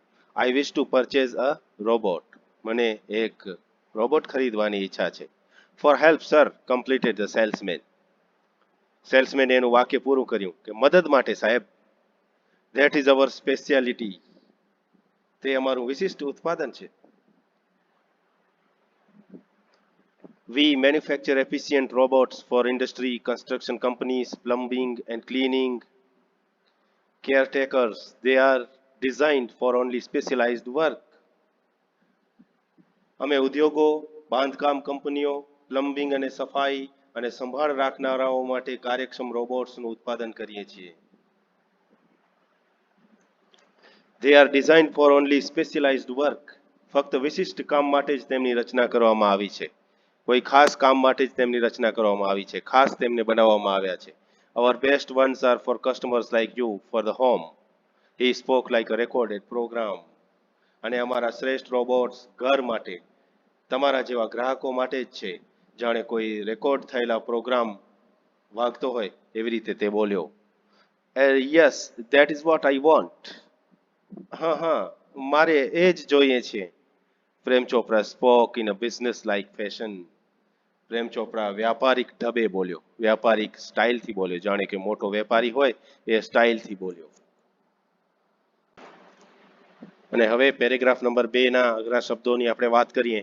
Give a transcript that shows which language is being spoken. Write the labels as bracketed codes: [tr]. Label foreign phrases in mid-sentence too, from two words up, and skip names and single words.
[en] I wish to purchase a robot. [gu] મને એક રોબોટ ખરીદવાની ઈચ્છા છે. [en] For help sir, completed the salesman. [gu] સેલ્સમેને એનું વાક્ય પૂરું કર્યું કે મદદ માટે સાહેબ. [en] That is our speciality. [gu] તે અમારું વિશિષ્ટ ઉત્પાદન છે. [en] We manufacture efficient robots for industry, construction companies, plumbing and cleaning, caretakers. They are designed for only specialized work. [gu] અમે ઉદ્યોગો, બાંધકામ કંપનીઓ, પ્લમ્બિંગ અને સફાઈ અને સંભાળ રાખનારાઓ માટે કાર્યક્ષમ રોબોટ્સનું ઉત્પાદન કરીએ છીએ. [en] They are designed for only specialized work. [gu] ફક્ત વિશિષ્ટ કામ માટે જ તેમની રચના કરવામાં આવી છે. કોઈ ખાસ કામ માટે જ તેમની રચના કરવામાં આવી છે. ખાસ તેમને બનાવવામાં આવ્યા છે. [en] Our best ones are for customers like you for the home. He spoke like a recorded program. [gu] અને અમારા શ્રેષ્ઠ રોબોટ્સ ઘર માટે, તમારા જેવા ગ્રાહકો માટે જ છે. જાણે કોઈ રેકોર્ડ થયેલા પ્રોગ્રામ વાગતો હોય એવી રીતે તે બોલ્યો. [en] Yes, that is what I want. [gu] હા, મારે એ જ જોઈએ છે. [en] પ્રેમ ચોપરા spoke in a business like fashion. [gu] પ્રેમ ચોપરા વ્યાપારિક ઢબે બોલ્યો. વ્યાપારિક સ્ટાઇલથી બોલ્યો. જાણે કે મોટો વેપારી હોય એ સ્ટાઇલથી બોલ્યો. અને હવે પેરેગ્રાફ નંબર 2ના અઘરા શબ્દોની આપણે વાત કરીએ.